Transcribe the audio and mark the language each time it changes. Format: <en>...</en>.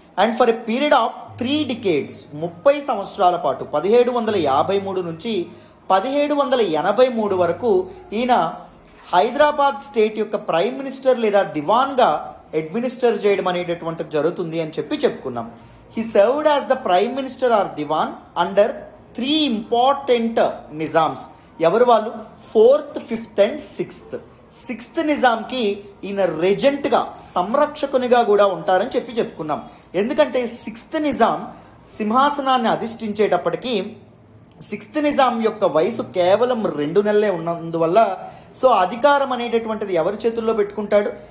<en>and for a period of 3 decades</en> <te>30 సంవత్సరాల పాటు 1753 నుంచి 1783 వరకు ఈయన హైదరాబాద్ స్టేట్ యొక్క ప్రైమ్ మినిస్టర్ లేదా దివాన్గా అడ్మినిస్టర్ చేయడం అనేటటువంటిది జరుగుతుంది అని చెప్పుకున్నాం.</te> <en>He served as the Prime Minister or Diwan under 3 important Nizams.</en> <te>ఎవరు వాళ్ళు? 4th, 5th and 6th. 6th నిజాంకి ఈయన రెజెంట్గా, సంరక్షకునిగా కూడా ఉంటారని చెప్పుకున్నాం. ఎందుకంటే 6th నిజాం సింహాసనాన్ని అధిష్ఠించేటప్పటికీ 6th నిజాం యొక్క వయసు కేవలం 2 నెలలే ఉన్నందువల్ల సో అధికారం అనేటటువంటిది ఎవరి చేతుల్లో పెట్టుకుంటాడు?</te>